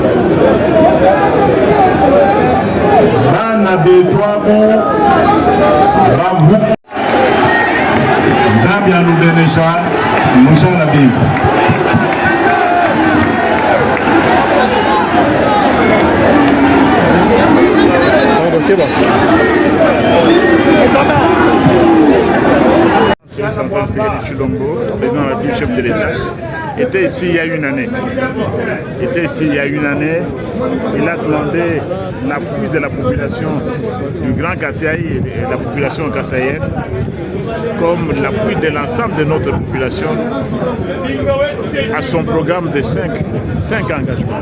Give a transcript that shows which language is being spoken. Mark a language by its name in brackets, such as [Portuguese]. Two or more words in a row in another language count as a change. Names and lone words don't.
[Chokwe] bana betu abu bavu Zambia nubenesha mushana bibu [French] Antoine Félix Chilombo, président du chef de l'État, était ici il y a une année. Il a demandé l'appui de la population du Grand Kasaï et de la population kassaïenne, comme l'appui de l'ensemble de notre population à son programme de 5 engagements.